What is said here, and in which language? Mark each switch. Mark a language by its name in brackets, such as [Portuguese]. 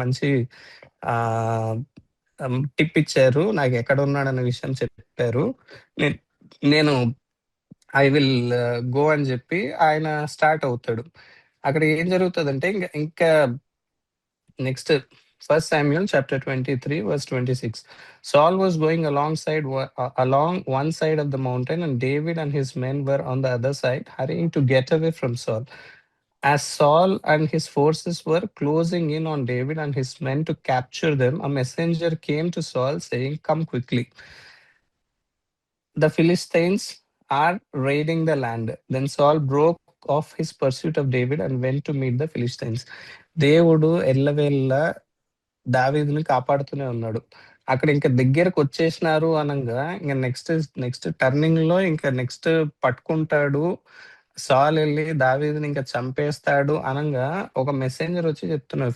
[Telugu] మంచి ఆహ్, టిప్ ఇచ్చారు. నాకెక్కడున్నాడన్న విషయం చెప్పారు. నే నేను [English] I will go [Telugu] అని జెప్పి ఆయన స్టార్ట్ అవుతాడు. అక్కడ ఏం జరుగుతదంటే ఇంకా next first Samuel chapter 23 verse 26. [English] Saul was going along one side of the mountain, and David and his men were on the other side, hurrying to get away from Saul. As Saul and his forces were closing in on David and his men to capture them, a messenger came to Saul saying, "Come quickly. The Philistines are raiding the land." Then Saul broke off his pursuit of David and went to meet the Philistines. [Telugu] దేవుడు ఎల్లవేళ దావీదుని కాపాడుతూనే ఉన్నాడు. అక్కడ ఇంక దగ్గరకొచ్చేసినారు అనంగా ఇంక next టర్నింగ్‌లో ఇంక next పట్టుకుంటాడు. సాల్ ఎళ్లి దావీదుని ఇంక చంపేస్తాడు అనంగా ఒక మెసెంజర్ వచ్చి చెప్తున్నారు.